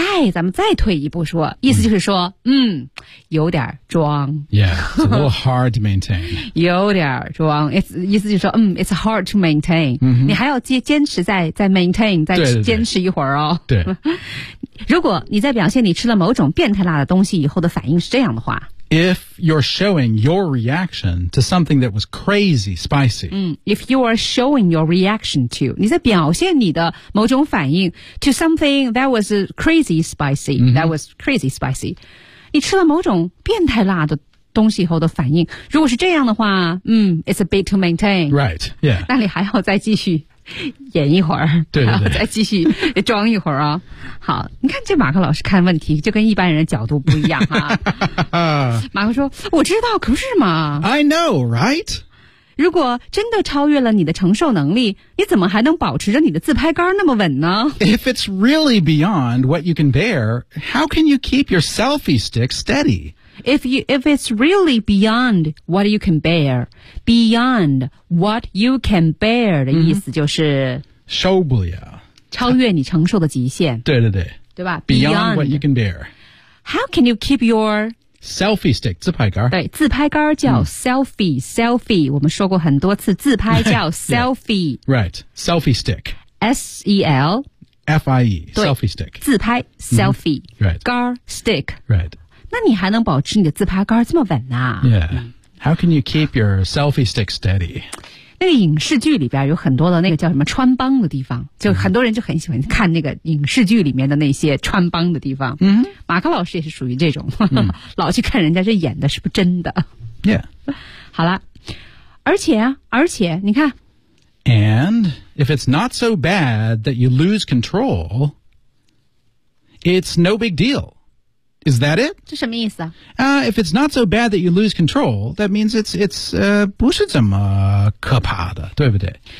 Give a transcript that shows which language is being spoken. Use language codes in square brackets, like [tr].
[zh] 咱们再退一步说，意思就是说，有点装。 [en] Yeah, it's a little hard to maintain 。 [zh] 有点装 ，it's 意思就是说， [en] it's hard to maintain、 [zh] 嗯。你还要坚持再 maintain， 再坚持一会儿哦。对, 对, 对。如果你在表现你吃了某种变态辣的东西以后的反应是这样的话。 [en] If you're showing your reaction to something that was crazy spicy. If you are showing your reaction to, [zh] 你在表现你的某种反应 [en] to something that was crazy spicy,、that was crazy spicy. [zh] 你吃了某种变态辣的东西以后的反应。如果是这样的话 [en] it's a bit to maintain. Right, yeah. [zh] 那你还要再继续演一会儿，对对对，再继续装一会儿啊、哦！好，你看这马克老师看问题就跟一般人的角度不一样哈。马克说：“我知道，可不是嘛？I know, right？如果真的超越了你的承受能力，你怎么还能保持着你的自拍杆那么稳呢 [en] ？If it's really beyond what you can bear, how can you keep your selfie stick steady？” If it's really beyond what you can bear, beyond what you can bear [zh] 的意思就是受不了，超越你承受的极限。对对对，对吧 [en] ？Beyond what you can bear. How can you keep your selfie stick 自拍杆？ [zh] 对，自拍杆叫 selfie、selfie。我们说过很多次，自拍叫 selfie。 [en] Yeah. Right, selfie stick. S E L F I E selfie stick [zh] 自拍 selfie、 [en] right. [zh] 杆 stick [en] right。 [zh] 那你还能保持你的自拍杆这么稳呢、 [en] How can you keep your selfie stick steady? [zh] 那个影视剧里边有很多的那个叫什么穿帮的地方，就很多人就很喜欢看那个影视剧里面的那些穿帮的地方。马克老师也是属于这种，老去看人家这演的是不是真的。好了，而且你看。 [en] And if it's not so bad that you lose control, it's no big deal. Is that it? [zh] 这什么意思啊、 [en] If it's not so bad that you lose control, that means it's [zh] 不是怎么可怕的，对不对？